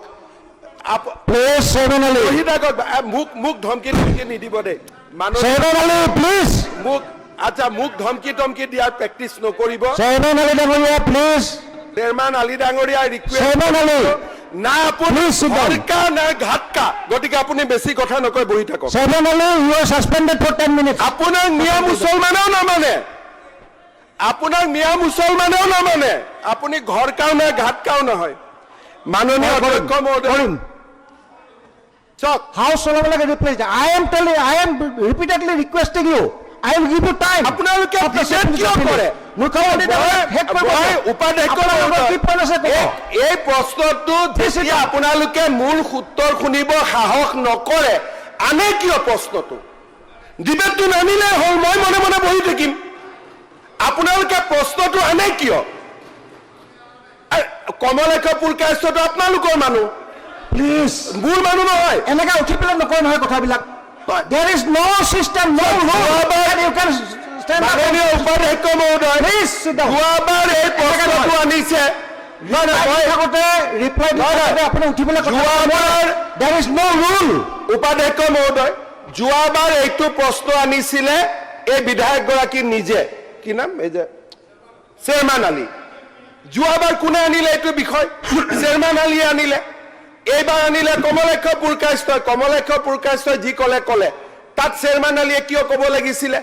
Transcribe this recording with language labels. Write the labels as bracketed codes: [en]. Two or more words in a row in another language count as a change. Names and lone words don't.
[as] প্লিজ চেয়াৰমেন আলী, বহি থাকক। মোক ধমকি নিদিব দেই মানুহ। চেয়াৰমেন আলী প্লিজ, আচ্ছা মোক ধমকি দিয়াৰ প্ৰেক্টিচ নকৰিব। চেয়াৰমেন আলী ডাঙৰীয়া প্লিজ, চেয়াৰমেন আলী ডাঙৰীয়া চেয়াৰমেন আলী না আপুনি [en] Please sit down. [hi] घर का ना घाट का, [as] গতিকে আপুনি বেছি কথা নকয়, বহি থাকক। [en] Chairman Ali you are suspended for 10 minutes. [as] আপোনাক মিয়া মুছলমানেও নামানে, আপোনাক মিয়া মুছলমানেও নামানে, আপুনি ঘৰকাও নাই ঘাটকাও নহয়। মাননীয় অধ্যক্ষ মহোদয় চাওক, হাউচ চলাব লাগে ৰিপ্লাই। [en] I am repeatedly requesting you, I will give you time. [as] আপোনালোকে ডিবেট কিয় কৰে? এই প্ৰশ্নটো যেতিয়া আপোনালোকে মূল উত্তৰ শুনিব সাহস নকৰে, আনে কিয় প্ৰশ্নটো? ডিবেটটো নানিলে হ'ল, মই মনে মনে বহি থাকিম। আপোনালোকে প্ৰশ্নটো আনে কিয়? কমলেশ পুৰকায়স্থটো আপোনালোকৰ মানুহ, প্লিজ মোৰ মানুহ নহয়। এনেকে উঠি পেলাই নকয় নহয় কথাবিলাক। [en] There is no system, no rule that you can stand up. [as] মাননীয় উপাধ্যক্ষ মহোদয়, [en] Please sit down. [as] যোৱাবাৰ এই প্ৰশ্নটো আনিছে। ৰিপ্লাই আপুনি উঠি পেলাই কথা যোৱাবাৰ [en] There is no rule. [as] উপাধ্যক্ষ মহোদয়, যোৱাবাৰ এইটো প্ৰশ্ন আনিছিলে এই বিধায়কগৰাকী নিজে, কি নাম এই যে চেয়াৰমেন আলী। যোৱাবাৰ কোনে আনিলে এইটো বিষয়? চেয়াৰমেন আলীয়ে আনিলে। এইবাৰ আনিলে কমলেশ পুৰকায়স্থই। কমলেশ পুৰকায়স্থই যি ক'লে তাত চেয়াৰমেন আলীয়ে কিয় ক'ব লাগিছিলে?